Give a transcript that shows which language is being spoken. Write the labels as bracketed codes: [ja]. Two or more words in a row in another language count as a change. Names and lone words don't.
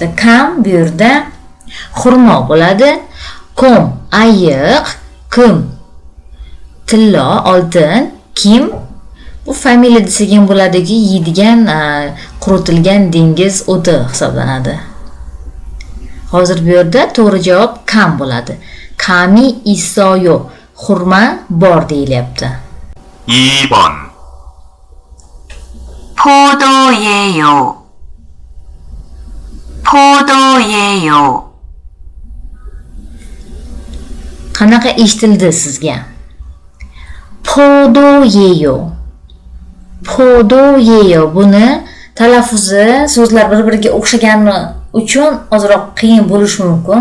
[uz] Kam bu yerda xurmo bo'ladi. Kom ayiq, kim tillo, oltin, kim bu familiya desak bo'ladiki, yeydigan quritilgan dengiz o'ti hisoblanadi. Hozir bu yerda to'g'ri javob kam bo'ladi. [ko] 감이 있어요, [uz] xurma bor deyilyapti. [ko] 2번 포도예요. 포도예요. [uz] Qanaqa eshitildi sizga? [ko] 포도예요. 포도예요. [uz] Buni talaffuzi so'zlar bir-biriga o'xshagani uchun ozroq qiyin bo'lishi mumkin.